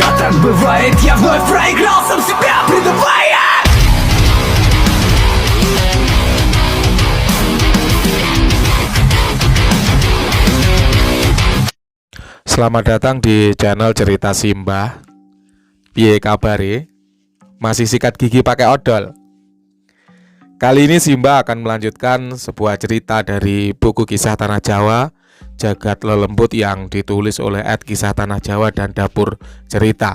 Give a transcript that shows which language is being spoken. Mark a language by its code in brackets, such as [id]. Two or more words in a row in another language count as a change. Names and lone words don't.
[ru] Так бывает, я вновь проиграл сам себя, предавая. [id] Selamat datang di channel Cerita Simbah. [jv] Piye kabare? [id] Masih sikat gigi pakai odol? Kali ini Simbah akan melanjutkan sebuah cerita dari buku Kisah Tanah Jawa Jagat Lelembut yang ditulis oleh Kisah Tanah Jawa dan Dapur Cerita.